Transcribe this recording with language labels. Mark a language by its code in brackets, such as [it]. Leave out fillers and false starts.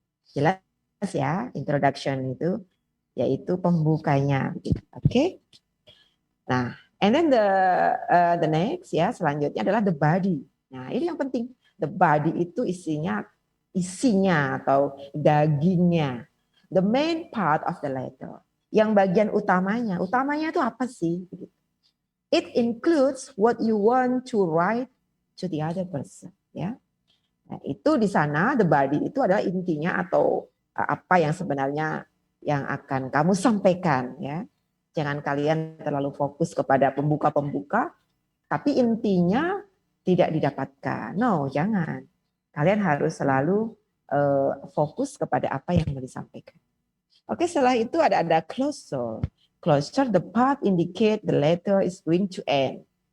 [id] Jelas ya, introduction itu yaitu pembukanya. Oke. Nah, [en] and then the next [id] ya, selanjutnya adalah the body. Nah, ini yang penting. The body itu isinya atau dagingnya. [en] The main part of the letter. [id] Yang bagian utamanya itu apa sih? [en] It includes what you want to write to the other person. [id] Ya, nah, itu di sana the body itu adalah intinya atau apa yang sebenarnya yang akan kamu sampaikan. Ya, jangan kalian terlalu fokus kepada pembuka-pembuka, tapi intinya tidak didapatkan. No, jangan. Kalian harus selalu fokus kepada apa yang mau disampaikan. Oke, setelah itu ada closure. [en] Closure, the part indicate the letter is going to end.